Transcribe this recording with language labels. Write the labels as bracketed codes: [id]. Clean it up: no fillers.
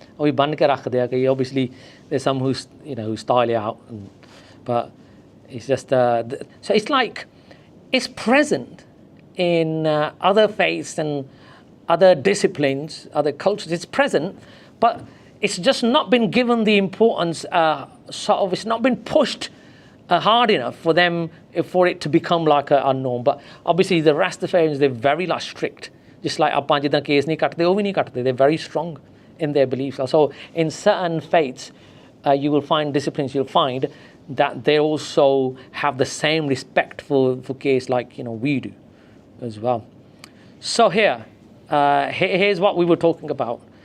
[en] Obviously, there's some who style it out, but it's just so it's like it's present in other faiths and other disciplines, other cultures. It's present, but it's just not been given the importance. It's not been pushed hard enough for them, for it to become like a norm. But obviously the Rastafarians, they're very strict. Just like [pa] ਆਪਾਂ ਜਿੱਦਾਂ case ਨਹੀਂ ਕੱਟਦੇ, ਉਹ ਵੀ ਨਹੀਂ ਕੱਟਦੇ. [en] They're very strong in their beliefs. So in certain faiths, you will find disciplines, you'll find that they also have the same respect for case like, you know, we do as well. So here's what we were talking about.